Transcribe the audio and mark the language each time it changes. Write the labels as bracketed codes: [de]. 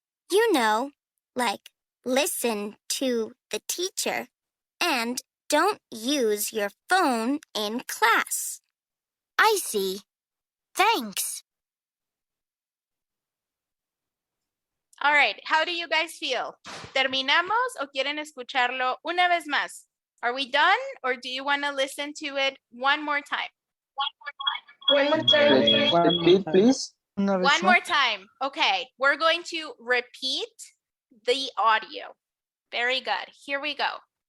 [en] You know, like listen to the teacher and don't use your phone in class. I see. Thanks. All right, how do you guys feel? [es] ¿Terminamos o quieren escucharlo una vez más? [en] Are we done or do you want to listen to it one more time? One more time. Repeat, please. One more time. Okay, we're going to repeat the audio. Very good. Here we go.